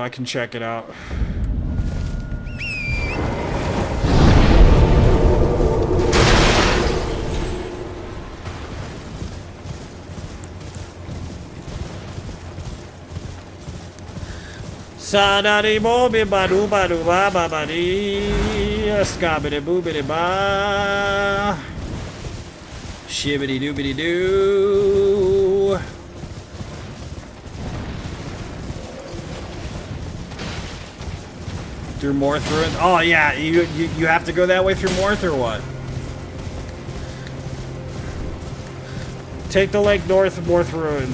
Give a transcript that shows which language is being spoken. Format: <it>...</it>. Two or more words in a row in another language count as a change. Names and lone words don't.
<en>I can check it out. Sadari bobi badu badu ba ba ba dee, scabidi boobidi ba, shibbity doobity doo. Through Morth Ruins? Oh yeah, you have to go that way through Morth or what? Take the lake north of Morth Ruins.</en>